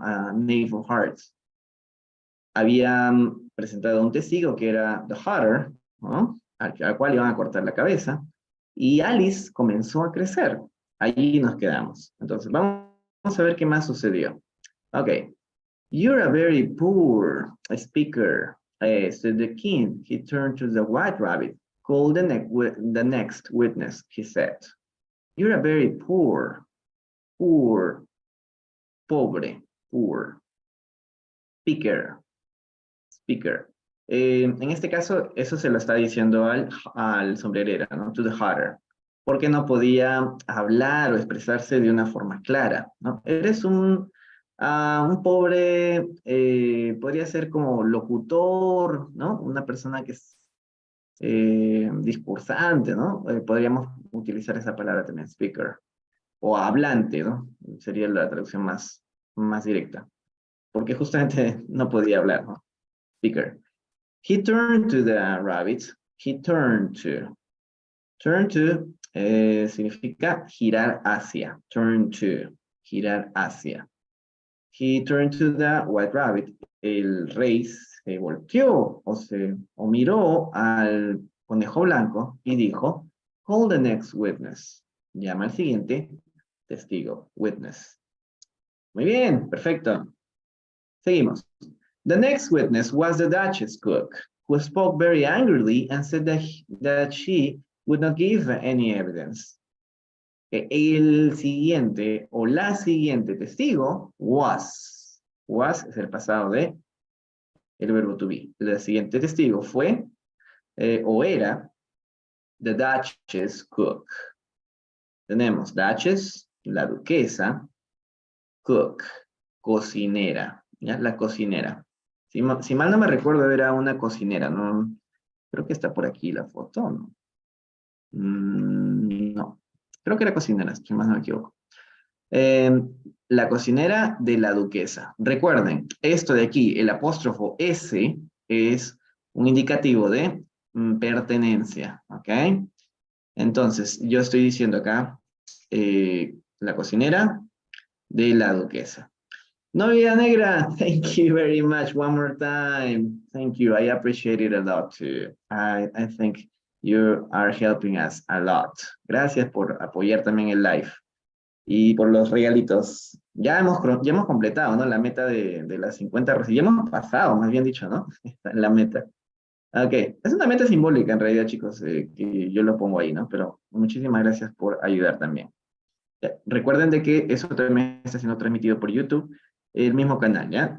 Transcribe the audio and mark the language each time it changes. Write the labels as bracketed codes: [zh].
[es] A Knave of Hearts. Habían presentado un testigo que era The Hatter, ¿no? Al cual iban a cortar la cabeza, y Alice comenzó a crecer. Allí nos quedamos. Entonces, vamos a ver qué más sucedió. Ok. [en] You're a very poor speaker, said the king. He turned to the white rabbit. Call the next witness, he said. You're a very poor, pobre, poor, speaker. [es] En este caso, eso se lo está diciendo al sombrerero, ¿no? [en] To the hatter. [es] Porque no podía hablar o expresarse de una forma clara, ¿no? Eres un pobre, podría ser como locutor, ¿no? Una persona que es discursante, ¿no? Podríamos utilizar esa palabra también, speaker. O hablante, ¿no? Sería la traducción más directa. Porque justamente no podía hablar, ¿no? [en] Speaker. He turned to the rabbit. He turned to. [es] Turn to significa girar hacia. Turn to. Girar hacia. [en] He turned to the white rabbit. [es] El rey se volteó o miró al conejo blanco y dijo, [en] call the next witness. [es] Llama al siguiente testigo. Witness. Muy bien, perfecto. Seguimos. [en] The next witness was the Duchess cook, who spoke very angrily and said that she would not give any evidence. [es] El siguiente o la siguiente testigo was. Was es el pasado de el verbo to be. El siguiente testigo fue o era the Duchess cook. Tenemos Duchess, la duquesa, cook, cocinera. ¿Ya? La cocinera. Si mal no me recuerdo, era una cocinera, ¿no? Creo que está por aquí la foto, ¿no? No. Creo que era cocinera, si más no me equivoco. La cocinera de la duquesa. Recuerden, esto de aquí, el apóstrofo S, es un indicativo de pertenencia, ¿ok? Entonces, yo estoy diciendo acá, la cocinera de la duquesa. [en] Novia negra, thank you very much one more time. Thank you, I appreciate it a lot too. I think you are helping us a lot. [es] Gracias por apoyar también el live. Y por los regalitos. Ya hemos completado, ¿no? La meta de las 50 rosas. Ya hemos pasado, más bien dicho, ¿no? La meta. Ok, es una meta simbólica en realidad, chicos, que yo lo pongo ahí, ¿no? Pero muchísimas gracias por ayudar también. Recuerden de que eso también está siendo transmitido por YouTube, el mismo canal, ¿ya?